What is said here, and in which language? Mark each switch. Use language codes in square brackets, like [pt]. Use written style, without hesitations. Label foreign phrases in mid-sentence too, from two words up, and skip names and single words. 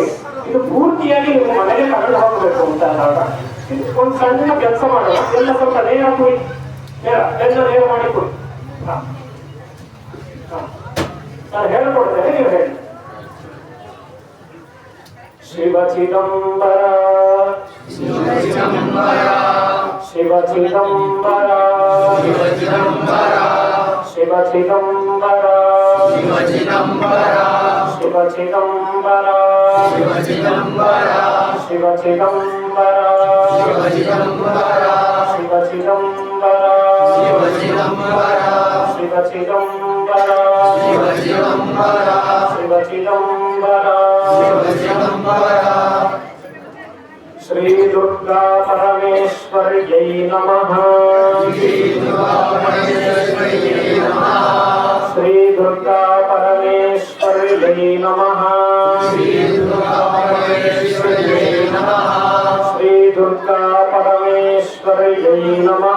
[kn] ಇದು ಪೂರ್ತಿಯಾಗಿ ನಿಮ್ಮ ಮನೆಗೆ ಕಳೆದು ಹೋಗಬೇಕು ಅಂತ ಅಂದಾಗ ಒಂದು ಸಣ್ಣ ಕೆಲಸ ಮಾಡೋಣ. ಎಲ್ಲ ಸ್ವಲ್ಪ ನೇರ ಕುಡಿ, ಎಲ್ಲ ನೇರ ಮಾಡಿ ಕೊಡಿ. ನಾನು ಹೇಳ್ಕೊಡ್ತೇನೆ, ನೀವು ಹೇಳಿ. [sa] ಶಿವ ಚಿದಂಬರ ಶಿವ ಚಿದಂಬರ ಶಿವ ಚಿದಂಬರ ಶಿವ ಚಿದಂಬರ ಶಿವ ಚಿದಂಬರ ಶಿವ ಚಿದಂಬರ ಶಿವ ಚಿದಂಬರ ಶಿವ ಚಿದಂಬರ ಶಿವ ಚಿದಂಬರ ಶಿವ ಚಿದಂಬರ ಶಿವ ಚಿದಂಬರ ಶಿವ ಚಿದಂಬರ ಶಿವ ಚಿದಂಬರ ಶಿವ ಚಿದಂಬರ ಶಿವ ಚಿದಂಬರ ಶ್ರೀ ದುರ್ಗಾ ಪರಮೇಶ್ವರ್ಯೈ ನಮಃ. ಶ್ರೀ ದುರ್ಗಾ ಪರಮೇಶ್ವರ್ಯೈ ನಮಃ. ಶ್ರೀ ದುರ್ಗಾ ಪರಮೇಶ್ವರ್ಯೈ ನಮಃ.